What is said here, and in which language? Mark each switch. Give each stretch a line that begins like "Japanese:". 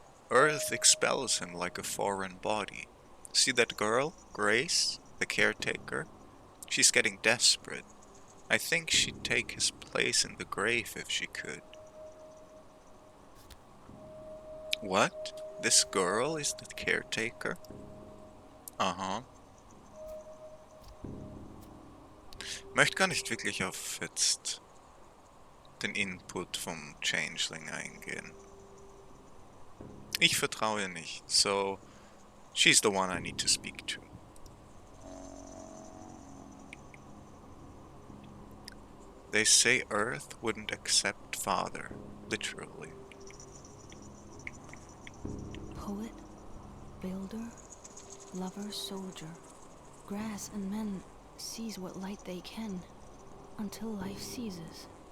English: Earth expels him like a foreign body. See that girl, Grace, the caretaker? She's getting desperate. I think she'd take his place in the grave if she could. What? This girl is the caretaker? Aha.
German: Möchte gar nicht wirklich auf jetzt den Input vom Changeling eingehen. Ich vertraue ihr nicht,
English: so she's the one I need to speak to. They say Earth wouldn't accept Father, literally. Poet, builder, lover, soldier. Grass and men seize what light they can, until life ceases.